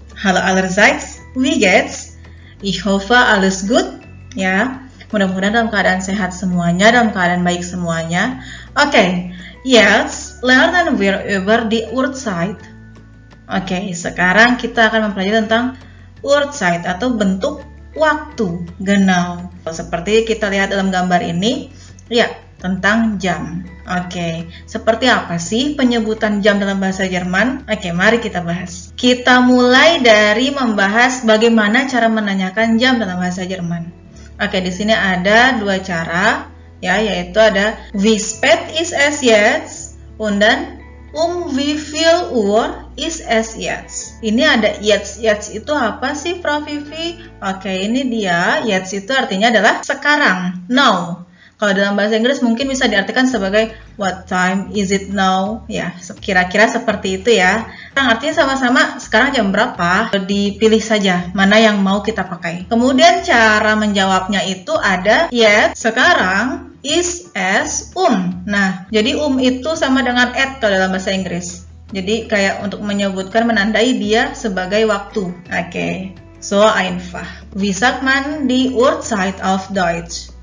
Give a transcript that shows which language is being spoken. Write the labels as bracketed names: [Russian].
[German] Halo allerseits, wie geht's? Ich hoffe alles gut, ya. [Indonesian] Mudah-mudahan dalam keadaan sehat semuanya, dalam keadaan baik semuanya. [German] Oke, jetzt lernen wir über die Uhrzeit. [Indonesian] Oke, sekarang kita akan mempelajari tentang Uhrzeit atau bentuk waktu, genau. Seperti kita lihat dalam gambar ini, ya, tentang jam. Oke, seperti apa sih penyebutan jam dalam bahasa Jerman? Oke, mari kita bahas. Kita mulai dari membahas bagaimana cara menanyakan jam dalam bahasa Jerman. Oke, di sini ada dua cara, ya, yaitu ada [German] wie spät ist es jetzt [Indonesian] dan [German] wie viel Uhr ist es jetzt. [Indonesian] Ini ada jetzt. Jetzt itu apa sih, Prof Vivi? Oke, ini dia. Jetzt itu artinya adalah sekarang, now. Kalau dalam bahasa Inggris mungkin bisa diartikan sebagai [English] what time is it now? [Indonesian] Ya, kira-kira seperti itu ya. Artinya sama-sama sekarang jam berapa, dipilih saja mana yang mau kita pakai. Kemudian cara menjawabnya itu ada yes, sekarang, is, es, Nah, jadi itu sama dengan at kalau dalam bahasa Inggris. Jadi kayak untuk menyebutkan, menandai dia sebagai waktu. [German] Oke, so einfach. Wie sagt man die Uhrzeit auf Deutsch?